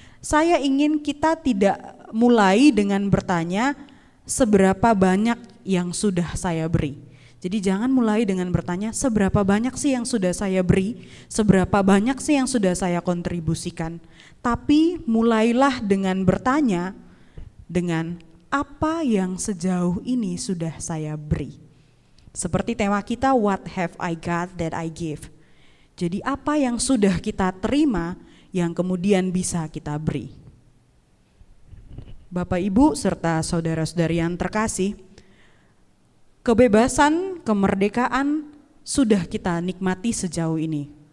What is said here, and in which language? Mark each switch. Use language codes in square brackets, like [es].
[id] Saya ingin kita tidak mulai dengan bertanya seberapa banyak yang sudah saya beri. Jadi jangan mulai dengan bertanya seberapa banyak sih yang sudah saya beri, seberapa banyak sih yang sudah saya kontribusikan. Tapi mulailah dengan bertanya dengan apa yang sejauh ini sudah saya beri. Seperti tema kita, [en] what have I got that I give. [id] Jadi apa yang sudah kita terima yang kemudian bisa kita beri. Bapak Ibu serta saudara-saudari yang terkasih, kebebasan, kemerdekaan sudah kita nikmati sejauh ini.